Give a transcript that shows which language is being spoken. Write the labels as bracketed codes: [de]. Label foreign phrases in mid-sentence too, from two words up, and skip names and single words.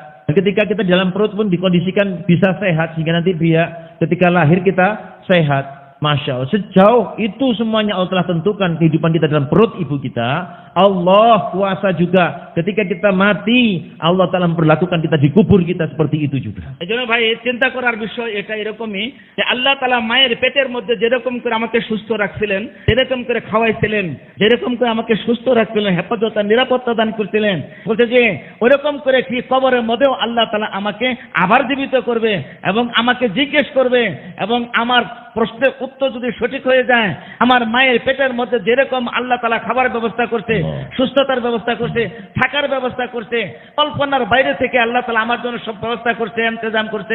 [id] Dan ketika kita di dalam perut pun dikondisikan bisa sehat sehingga nanti dia ketika lahir kita sehat. [ar] ما شاء الله, [id] sejauh itu semuanya Allah telah tentukan kehidupan kita dalam perut ibu kita. Allah kuasa juga ketika kita mati, Allah telah memperlakukan kita di kubur kita seperti itu juga. [bn] এজন্য ভাই চিন্তা করার বিষয় এটা এরকমই যে আল্লাহ তাআলা মায়ের পেটের মধ্যে যেরকম করে আমাকে সুস্থ রাখছিলেন, যেরকম করে খাওয়াইছিলেন, যেরকম করে আমাকে সুস্থ রাখছিলেন, হেফাজত আর নিরাপত্তা দান করছিলেন, বলতে যে ওরকম করে কি কবরের মধ্যেও আল্লাহ তাআলা আমাকে আবার জীবিত করবে এবং আমাকে জিজ্ঞেস করবে এবং আমার প্রশ্নের উত্তর যদি সঠিক হয়ে যায়, আমার মায়ের পেটের মধ্যে যেরকম আল্লাহ তাআলা খাবার ব্যবস্থা করছে, সুস্থতার ব্যবস্থা করছে, থাকার ব্যবস্থা করছে, কল্পনার বাইরে থেকে আল্লাহ তাআলা আমার জন্য সব ব্যবস্থা করছে, ইন্তজাম করছেন।